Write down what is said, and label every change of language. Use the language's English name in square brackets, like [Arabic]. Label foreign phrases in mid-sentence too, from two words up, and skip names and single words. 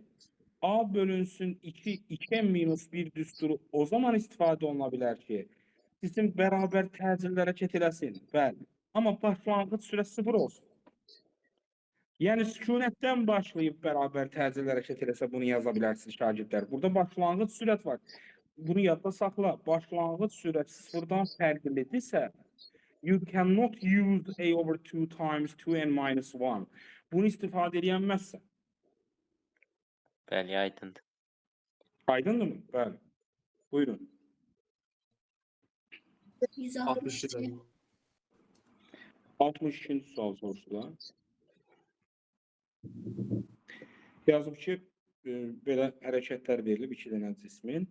[Azerbaijani] A bölünsün 2, 2'ye minus 1 düsturu o zaman istifadə oluna bilər ki, cisim bərabər təcillərə keçiləsin. Bəli. Amma başlanğıc sürət 0 olsun. Yəni sükunətdən başlayıb bərabər təcillərə keçiləsə bunu yaza bilərsiniz şagirdlər. Burada başlanğıc sürət var. Bunu yadda saxla. Başlanğıc sürət 0-dan fərqlidirsə, [English] you cannot use A over 2 times 2n minus 1. [Azerbaijani] Bunu istifadə edilməzsən. Bəli, aydındır. Aydındır mı? Bəli. Buyurun. 162. 62. sual soruşdular. Yazıb ki, belə hərəkətlər verilib 2 dənə cismin.